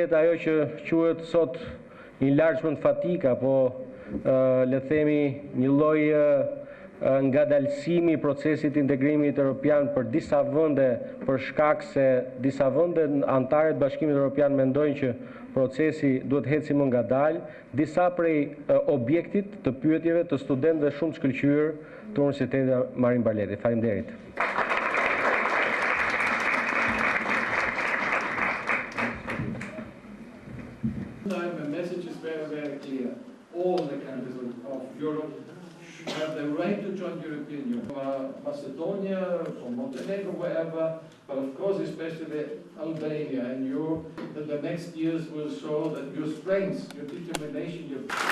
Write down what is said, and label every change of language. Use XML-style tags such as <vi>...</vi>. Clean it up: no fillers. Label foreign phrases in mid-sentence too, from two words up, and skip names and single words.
<sq>jetë ajo që quhet sot</sq> <en>enlargement fatigue,</en> <sq>apo le të themi një lloj ngadalësimi i procesit integrimit evropian për disa vende, për shkak se disa vende antarë të Bashkimit Evropian mendojnë që procesi duhet heci më ngadalë, disa prej objektit të pyetjeve të studentëve shumë të shkëlqyer të Universitetit Marin Barleti. Faleminderit.</sq> <en>The message is very, very clear. All the countries of Europe have the right to join the European Union. Macedonia, or Montenegro, wherever, but of course especially Albania, and you, that the next years will show that your strength, your determination, your...</en>